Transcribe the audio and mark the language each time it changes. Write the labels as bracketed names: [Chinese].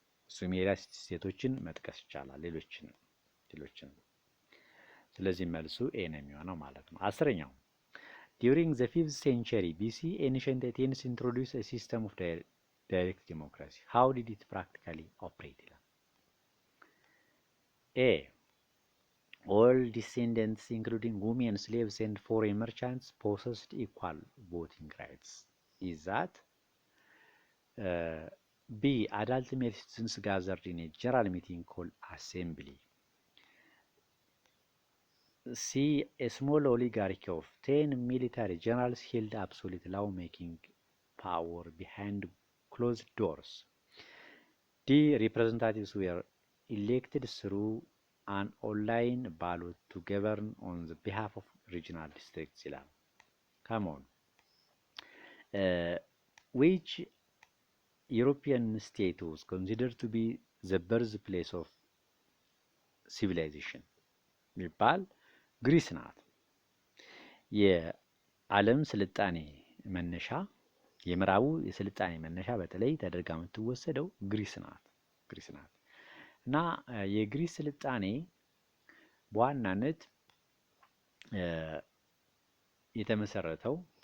[Amharic] ሱሜሪያ ሲቲ ስቴቶችን መጥቀስ ይቻላል፣ ሌሎችን። ስለዚህ መልሱ ኤ ነው የሚሆነው ማለት ነው። አስረኛው [English] during the 5th century BC ancient Athens introduced a system of direct democracy. How did it practically operate? A. All descendants including women, slaves and foreign merchants possessed equal voting rights. Is that B. Adult male citizens gathered in a general meeting called assembly. C. A small oligarchy of 10 military generals held absolute law-making power behind closed doors. D. Representatives were elected through an online ballot to govern on the behalf of regional districts. Come on. Which European state was considered to be the birthplace of civilization? [Amharic] ቢባል ግሪስ ናት። የዓለም ስልጣኔ መነሻ የምዕራቡ የስልጣኔ መነሻ በተለይ ተደርጋ የምትወሰደው ግሪስ ናት እና የግሪስ ስልጣኔ በዋናነት የተመሰረተው